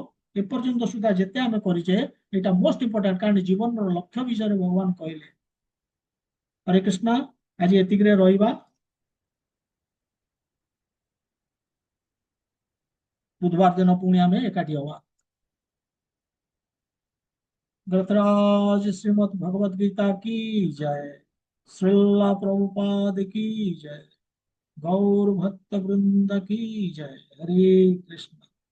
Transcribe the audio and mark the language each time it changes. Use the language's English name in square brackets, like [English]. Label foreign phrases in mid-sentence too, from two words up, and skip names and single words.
[Odia] ଏପର୍ଯ୍ୟନ୍ତ ସୁଦ୍ଧା ଯେତେ ଆମେ କରିଛେ ଏଇଟା [English] most important, [Odia] କାରଣ ଜୀବନର ଲକ୍ଷ୍ୟ ବିଷୟରେ ଭଗବାନ କହିଲେ। ହରେ କୃଷ୍ଣ, ଆଜି ଏତିକିରେ ରହିବା। ବୁଧବାର ଦିନ ପୁଣି ଆମେ ଏକାଠି ହବା। [Hindi] गृतराज श्रीमद् भगवद गीता की जय। श्रीला प्रभुपाद की जय। गौर भक्त वृंद की जय। हरे कृष्ण।